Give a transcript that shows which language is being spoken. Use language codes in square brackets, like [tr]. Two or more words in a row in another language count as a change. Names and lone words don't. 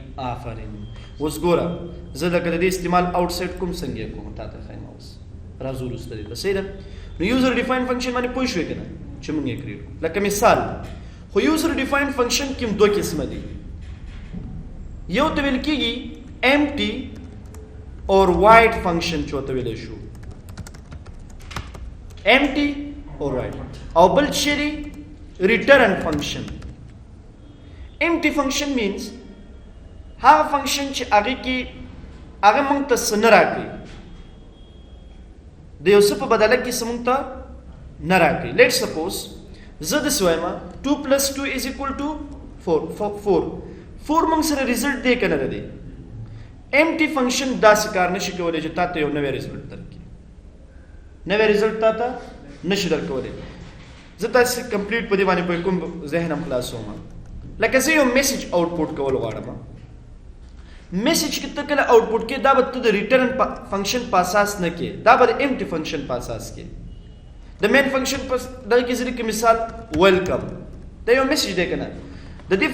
[ps] آفرین اوس ګوره زه د کده د استعمال آوټسایډ کوم څنګه کوم تا ته خایم اوس راځو لسته دې صحیح ده نو [en] user define function [ps] باندې پوه شوې کنه چې موږ یې کړو لکه مثال خو [en] user define function [ps] کې دوه قسمه دي یو ته ویل کېږي [en] empty or void function [ps] چوته ویل شو [en] empty or void [ps] او بل چیرې [en] return function empty function means [ps] هغه فنکشن چې هغه کې هغه موږ ته څه نه راکوي د یو څه په بدله کې څه موږ ته نه راکوي [en] let suppose [ps] زه داسې وایم 2 + 2 = 4 موږ سره ریزلټ دی که نه دی [en] empty function [ps] داسې کار نشي کولی چې تا ته یو نوی ریزلټ درکړي نوی ریزلټ تا ته نشي درکولی زه تاسې کمپلیټ په دې باندې پوه کوم ذهن هم خلاصوم لکه زه یو [en] message output [ps] کول غواړم میسج کې ته کله آوټپوټ کې دا به ته د [en] return function [ps] په اساس نه کې دا به د [en] empty function [ps] په اساس کې د [en] main function [ps] په دغه کې ځکه مثال ویلکم دا یو میسج دی کنه د دې